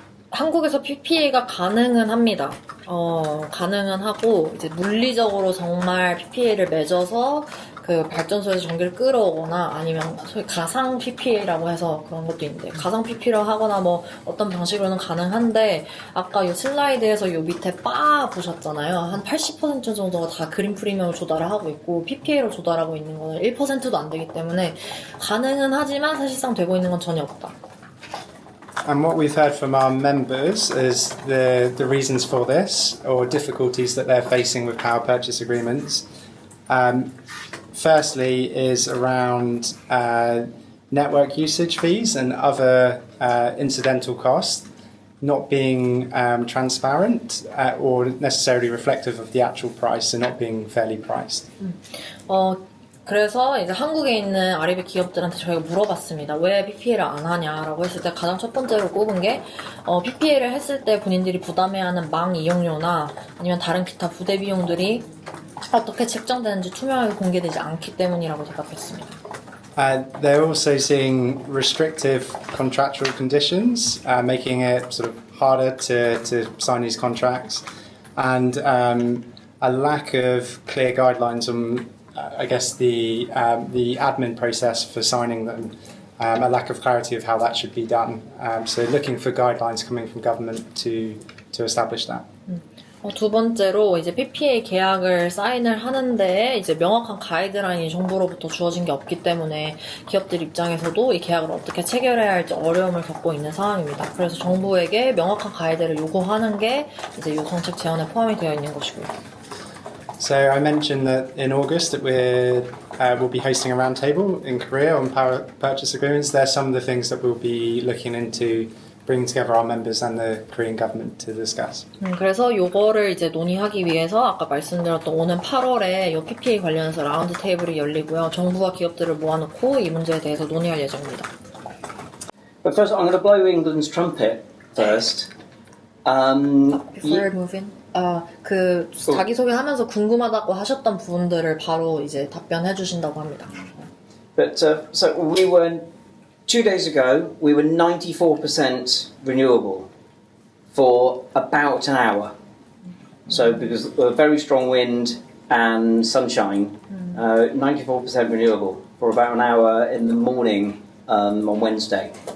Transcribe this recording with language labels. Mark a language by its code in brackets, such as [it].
[ko] 한국에서 PPA가 가능은 합니다. 가능은 하고 이제 물리적으로 정말 PPA를 맺어서 그 발전소에서 전기를 끌어오거나 아니면 소위 가상 PPA라고 해서 그런 것도 있는데 가상 PPA를 하거나 뭐 어떤 방식으로는 가능한데 아까 요 슬라이드에서 요 밑에 바 보셨잖아요. 한 80% 정도가 다 그린 프리미엄을 조달을 하고 있고 PPA로 조달하고 있는 거는 1%도 안 되기 때문에 가능은 하지만 사실상 되고 있는 건 전혀 없다. [en] And what we've heard from our members is the reasons for this or difficulties that they're facing with power purchase agreements. Firstly, is around network usage fees and other incidental costs not being transparent or necessarily reflective of the actual price and not being fairly priced. [ko] 그래서 이제 한국에 있는 아리백 기업들한테 저희가 물어봤습니다. 왜 PPA를 안 하냐라고 했을 때 가장 첫 번째로 꼽은 게 PPA를 했을 때 본인들이 부담해야 하는 망 이용료나 아니면 다른 기타 부대 비용들이 어떻게 책정되는지 투명하게 공개되지 않기 때문이라고 대답했습니다. [en] They're also seeing restrictive contractual conditions, making it sort of harder to sign these contracts, and a lack of clear guidelines on, I guess, the admin process for signing them, a lack of clarity of how that should be done. So looking for guidelines coming from government to establish that. [ko] 두 번째로 이제 PPA 계약을 사인을 하는데 이제 명확한 가이드라인이 정부로부터 주어진 게 없기 때문에 기업들 입장에서도 이 계약을 어떻게 체결해야 할지 어려움을 겪고 있는 상황입니다. 그래서 정부에게 명확한 가이드를 요구하는 게 이제 이 정책 제안에 포함이 되어 있는 것이고요. [en] So I mentioned that in August that we'll be hosting a roundtable in Korea on power purchase agreements. There are some of the things that we'll be looking into bringing together our members and the Korean government to discuss. [ko] 그래서 요거를 이제 논의하기 위해서 아까 말씀드렸던 오는 8월에 요 PPA 관련해서 라운드 테이블이 열리고요. 정부와 기업들을 모아놓고 이 문제에 대해서 논의할 예정입니다. [en] But first, I'm going to blow England's trumpet first. Before moving, [ko] 그 자기소개하면서 궁금하다고 하셨던 부분들을 바로 이제 답변해 주신다고 합니다. [en] But so we were 2 days ago. We were 94% renewable for about an hour. So because very strong wind and sunshine, 94% renewable for about an hour in the morning on Wednesday.